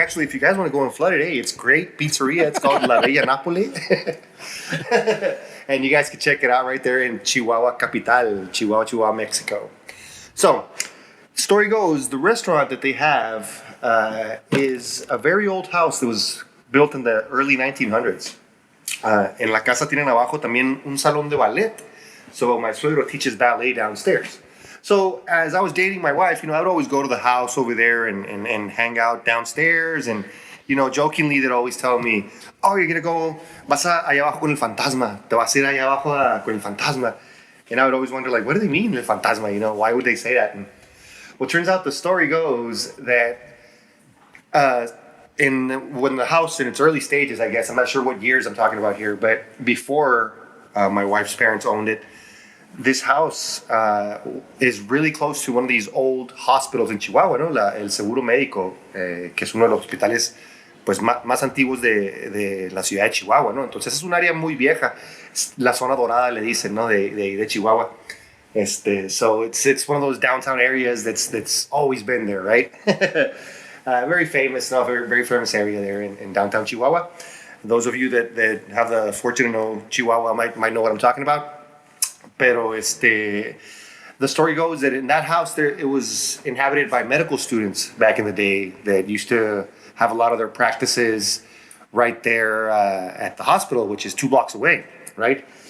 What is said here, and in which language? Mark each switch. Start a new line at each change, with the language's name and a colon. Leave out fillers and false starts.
English: Actually, if you guys want to go and flood it, hey, it's great pizzeria. It's called La Bella Napoli. And you guys can check it out right there in Chihuahua Capital, Chihuahua, Mexico. So, story goes, the restaurant that they have is a very old house that was built in the early 1900s.
Spanish: En la casa tienen abajo también un salón de ballet.
English: So my suegro teaches ballet downstairs. So as I was dating my wife, I would always go to the house over there and hang out downstairs. And, jokingly, they'd always tell me, oh, you're going to go,
Spanish: vas allá abajo con el fantasma. Te vas a ir allá abajo con el fantasma.
English: And I would always wonder, what do they mean,
Spanish: el fantasma?
English: Why would they say that? And, well, it turns out the story goes that when the house in its early stages, I guess, I'm not sure what years I'm talking about here, but before my wife's parents owned it, this house is really close to one of these old hospitals in Chihuahua, ¿no?
Spanish: El Seguro Médico, que es uno de los hospitales pues más antiguos de la ciudad de Chihuahua, ¿no? Entonces es un área muy vieja, la zona dorada le dicen, ¿no? De Chihuahua.
English: So it's one of those downtown areas that's always been there, right? Very famous, no, very, very famous area there in downtown Chihuahua. Those of you that have the fortune to know Chihuahua might know what I'm talking about. Pero the story goes that in that house there, it was inhabited by medical students back in the day that used to have a lot of their practices right there at the hospital, which is 2 blocks away, right?